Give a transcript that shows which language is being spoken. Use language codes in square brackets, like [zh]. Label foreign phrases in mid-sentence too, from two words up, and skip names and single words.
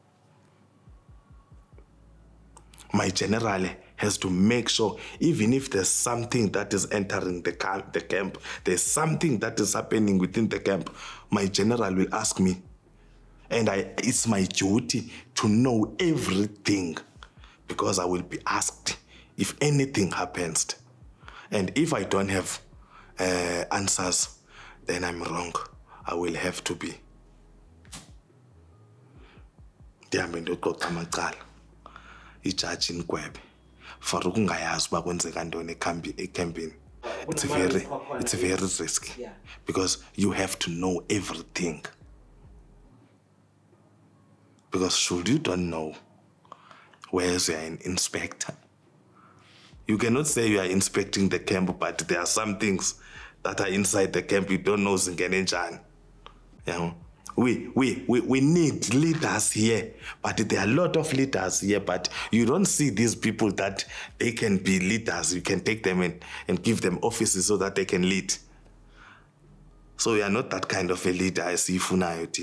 [en] My general has to make sure, even if there's something that is entering the camp, there's something that is happening within the camp, my general will ask me. And it's my duty to know everything, because I will be asked if anything happens. And if I don't have answers, then I'm wrong. I will have to be. [xh] Ndihambe ndiyoxoxa amacala ijaji inkwebe for ukungayazi uba kwenzeka ntoni ecampini. [en] It's very risky, because you have to know everything. Because should you don't know, whereas you are an inspector, you cannot say you are inspecting the camp, but there are some things that are inside the camp you don't know [xh] zingene njani. [en] You know? We need leaders here, but there are a lot of leaders here, but you don't see these people that they can be leaders. You can take them and give them offices so that they can lead. So we are not that kind of a leader as Ifunayotin.